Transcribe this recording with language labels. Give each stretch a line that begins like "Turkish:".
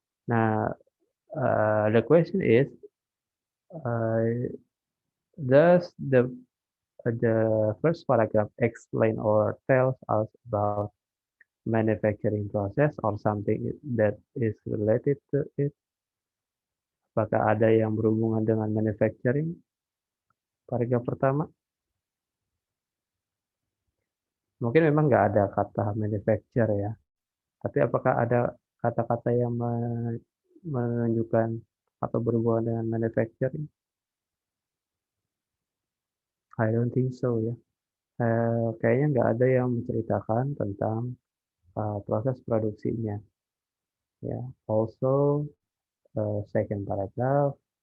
English: Nah, the question is, does the first paragraph explain or tells us about manufacturing process or something that is related to it?
Indonesian: Apakah ada yang berhubungan dengan manufacturing? Paragraf pertama. Mungkin memang nggak ada kata manufacture ya. Tapi apakah ada kata-kata yang menunjukkan atau berhubungan dengan manufacturing?
English: I don't think so ya.
Indonesian: Kayaknya nggak ada yang menceritakan tentang proses produksinya.
English: Ya, also second paragraph.